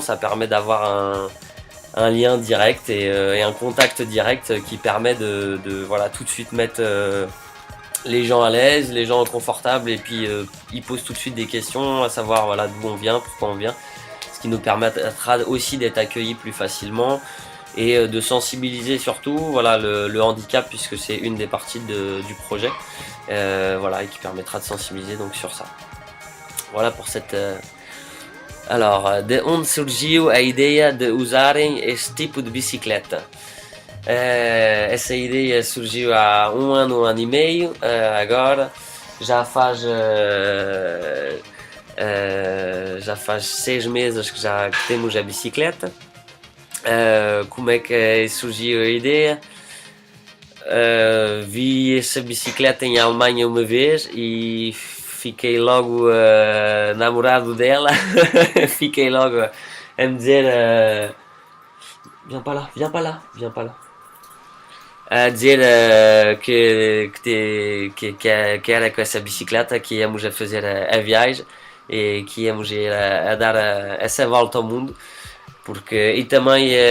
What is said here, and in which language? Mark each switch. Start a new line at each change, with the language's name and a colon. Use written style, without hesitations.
French: Ça permet d'avoir un lien direct et un contact direct qui permet de voilà, tout de suite mettre les gens à l'aise, les gens confortables, et puis ils posent tout de suite des questions, à savoir voilà, d'où on vient, pourquoi on vient, ce qui nous permettra aussi d'être accueillis plus facilement. et de sensibiliser surtout voilà, le handicap puisque c'est une des parties du projet voilà, et qui permettra de sensibiliser donc sur ça. Voilà pour cette...
Portuguese: de onde surgiu a ideia de usarem este tipo de bicicleta? Essa ideia surgiu há um ano e meio, agora já faz 6 meses que temos a bicicleta. Como é que surgiu a ideia? Vi essa bicicleta em Alemanha uma vez e fiquei logo namorado dela. Fiquei logo a me dizer
French: viens pas là, viens pas là,
Portuguese: viens pas là. A dizer que era com essa bicicleta que íamos a fazer a viagem e que íamos ir a dar essa volta ao mundo, porque e também